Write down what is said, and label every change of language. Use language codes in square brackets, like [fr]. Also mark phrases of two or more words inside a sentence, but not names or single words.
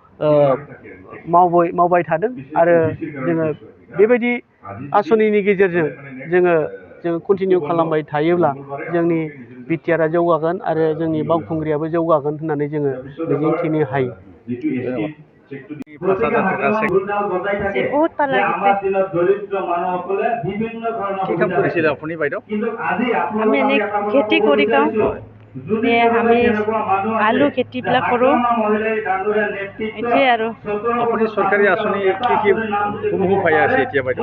[brx] मावबाय थादों आरो जोङो बेबायदि आसनिनि गेजेरजों जोङो कन्टिनिउ खालामबाय थायोब्ला जोंनि बिटिआरआ जौगागोन आरो जोंनि बावखुंग्रियाबो जौगागोन होननानै जोङो मिजिंथिनो हायो। [as] बहुत ভাল লাগিছে কি কাম কৰিছিল আপুনি বাইদেউ? আমি এনে খেতি কৰি খাওঁ আমি আলু খেতিবিলাক কৰোঁ এইটোৱে আৰু আপুনি চৰকাৰী আঁচনি কি সমূহ পাই আছে এতিয়া বাইদেউ?